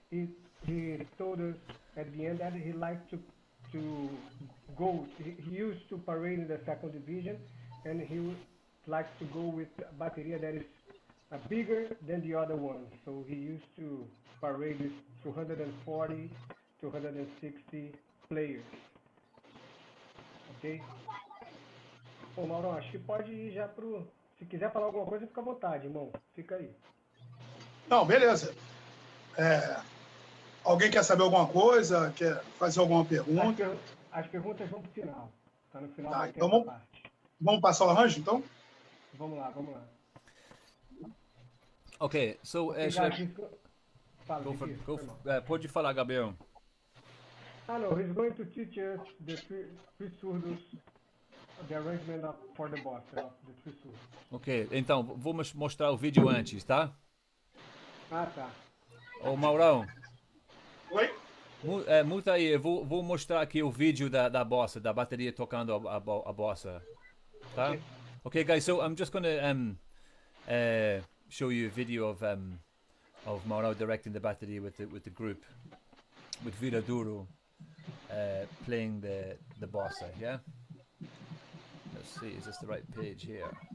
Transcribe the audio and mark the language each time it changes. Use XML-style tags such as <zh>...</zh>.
<en>He told us at the end that he liked to go. He used to parade in the second division, and he would like to go with a bateria that is bigger than the other one. So he used to parade with 240, 260 players.</en> <pt>Ok? Bom, Mauro, acho que pode ir já pro Se quiser falar alguma coisa, fica à vontade, irmão. Fica aí. Não, beleza. Alguém quer saber alguma coisa? Quer fazer alguma pergunta? As perguntas vão pro final. Tá no final Tá, vai ter então essa parte. vamos passar o arranjo, então? Vamos lá, vamos lá.</pt> <en>Okay, so</en> <pt>Fala, pode falar, Gabriel.</pt> <en>No, he's going to teach us the three surdos, the arrangement for the bossa, of the three surdos.</en> <pt>Ok, então vamos mostrar o vídeo antes, tá? Tá. Ô Maurão, Oi? muta aí, eu vou mostrar aqui o vídeo da bossa, da bateria tocando a bossa, tá?</pt> <en>Okay, guys, so I'm just gonna show you a video of Maurão directing the bateria with the group, with Viradouro playing the bossa, yeah? Let's see, is this the right page here?</en>